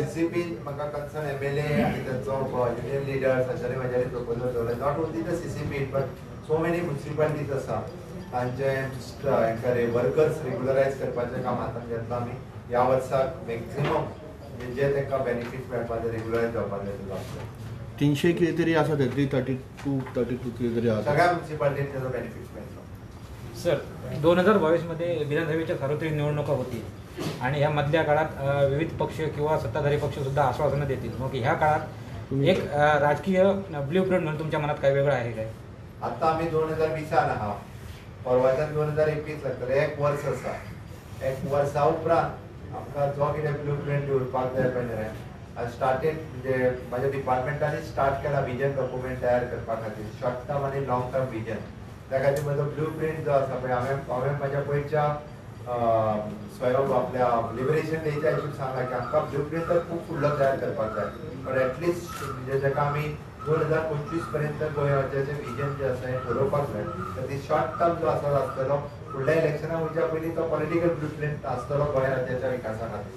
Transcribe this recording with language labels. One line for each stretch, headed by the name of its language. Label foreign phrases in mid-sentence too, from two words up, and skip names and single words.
Konkani: सीसीपी म्हाका कन्सर्न एमएलए आनी त्यांचो युनियन लिडर्स हांच्यानी म्हाज्यानी प्रपोजल दवरले
English: not only the CCP but so many municipalities
Konkani: आसा तांचे वर्कर्स रेग्युलरायज करपाचें काम हातान घेतलां आमी ह्या वर्साक मॅक्झिमम जे तांकां बेनिफीट मेळपाचे रेग्युलरायज जावपाक जाय 300 कितें तरी आसा ते 332 कितें तरी आसा सगळ्या म्युनिसिपालिटीक त्याचा बेनिफिट मेळटलो.
Marathi: सर 2022 मध्ये विधानसभेच्या सार्वत्रिक निवडणुका होतील आणि या मधल्या काळात विविध पक्ष किंवा सत्ताधारी पक्ष सुद्धा आश्वासनं देतील. मग ह्या काळात एक राजकीय ब्ल्यू प्रिंट म्हणून तुमच्या मनात काय वेगळं आहे काय?
Konkani: आता आम्ही 2020 आहा परवाच्यान 2021 लागतले एक वर्स आसा एक वर्सा उपरांत आमकां जो कितें ब्ल्यू प्रिंट उरपाक जाय
Marathi: पळय स्टार्टेड म्हणजे माझ्या
Konkani: डिपार्टमेंटांनी स्टार्ट केला
English: vision document
Konkani: तयार करपा खातीर
English: short term
Konkani: आनी
English: long term vision
Konkani: त्या खातीर म्हजो ब्ल्यू प्रिंट जो आसा पळय हांवें म्हाज्या पयच्या आपल्या लिबरेशन डेच्या हितून सांगला की आमकां ब्ल्यू प्रिंट तर खूब फुडलो तयार करपाक जाय पण एटलिस्ट म्हणजे जाका आमी 2025 पर्यंत गोंयाचें जें विजन जें आसा हें ठरोवपाक जाय तर ती
English: short term
Konkani: जो आसा आसतलो फुडल्या इलेक्शना वयच्या पयलीं तो
English: political blueprint
Konkani: आसतलो गोंय राज्याच्या विकासा खातीर.